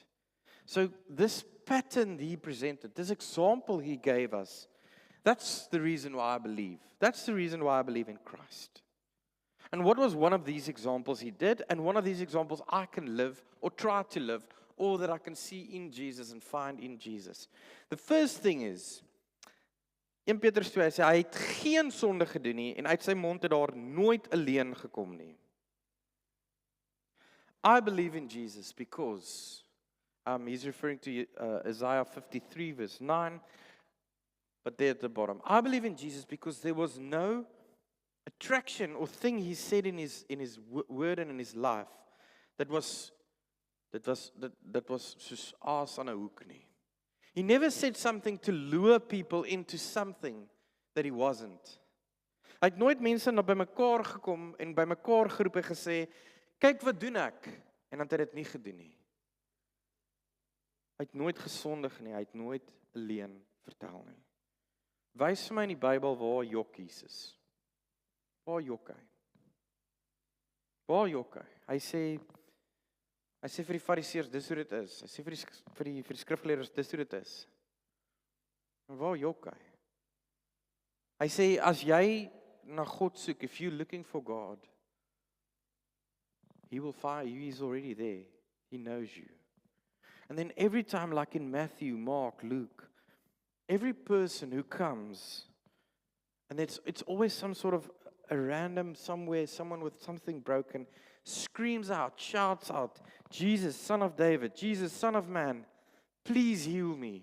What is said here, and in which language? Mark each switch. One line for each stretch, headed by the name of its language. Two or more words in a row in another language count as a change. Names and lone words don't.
English: So this pattern he presented, this example he gave us, that's the reason why I believe. That's the reason why I believe in Christ. And what was one of these examples he did, and one of these examples I can live, or try to live, or that I can see in Jesus and find in Jesus. The first thing is,
Afrikaans: 1 Petrus 2, hy sê, hy het geen sonde gedoen nie, en uit sy mond het daar nooit 'n leuen gekom nie.
English: I believe in Jesus because he's referring to Isaiah 53 verse 9, but there at the bottom. I believe in Jesus because there was no attraction or thing he said in his word and in his life that was
Afrikaans: soos aas aan 'n hoek nie.
English: He never said something to lure people into something that he wasn't.
Afrikaans: Hy het nooit mense na bymekaar gekom en bymekaar geroep en gesê, kyk wat doen ek, en dan het hy dit nie gedoen nie. Hy het nooit gesondig nie, hy het nooit 'n leuen vertel nie. Wys vir my in die Bybel waar jok Jesus. Waar jok hy? Waar jok hy? Hy sê vir die fariseërs, dis hoe dit is. Hy sê vir die skrifgeleerdes, dis hoe dit is. Maar waar jok hy? Hy sê, as jy na God soek,
English: if you're looking for God, He will find you. He's already there. He knows you. And then every time, like in Matthew, Mark, Luke, every person who comes, and it's always some sort of a random somewhere, someone with something broken, screams out, shouts out, Jesus, Son of David, Jesus, Son of Man, please heal me.